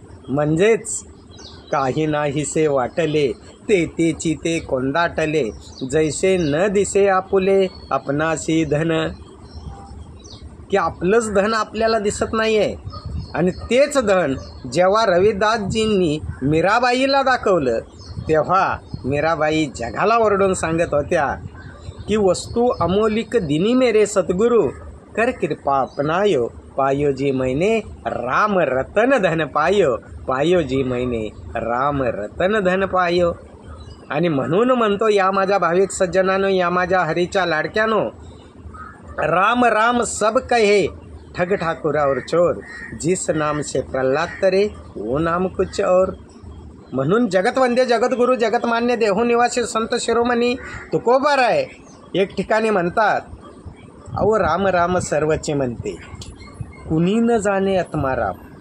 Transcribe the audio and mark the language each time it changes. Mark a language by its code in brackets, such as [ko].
[mr] म्हणजेच काही नाहीसे वाटले तेथेची ते कोंदाटले, जैसे न दिसे आपुले आपणासी धन. की आपलंच धन आपल्याला दिसत नाही आहे. आणि तेच धन जेव्हा रविदासजींनी मीराबाईला दाखवलं, तेव्हा मीराबाई जगाला ओरडून सांगत होत्या [hi] कि वस्तु अमोलिक दिनी मेरे सतगुरु, कर कृपा अपनायो, पायो जी मैंने राम रतन धन पायो, पायो जी मैंने राम रतन धन पायो. [mr] आणि म्हणून म्हणतो या माझ्या भाविक सज्जनानो, या माझ्या हरीच्या लाडक्यानो, [hi] राम राम सब कहे ठग ठाकुर और चोर, जिस नाम से प्रल्हाद तरे वो नाम कुछ और. [mr] म्हणून जगतवंद्य जगद्गुरु जगतमान्य देहो निवासी संत शिरोमणी तुकोबाराय एक ठिकाणी म्हणतात, अहो राम राम सर्वचे म्हणते, कुणी न जाणे आत्माराम.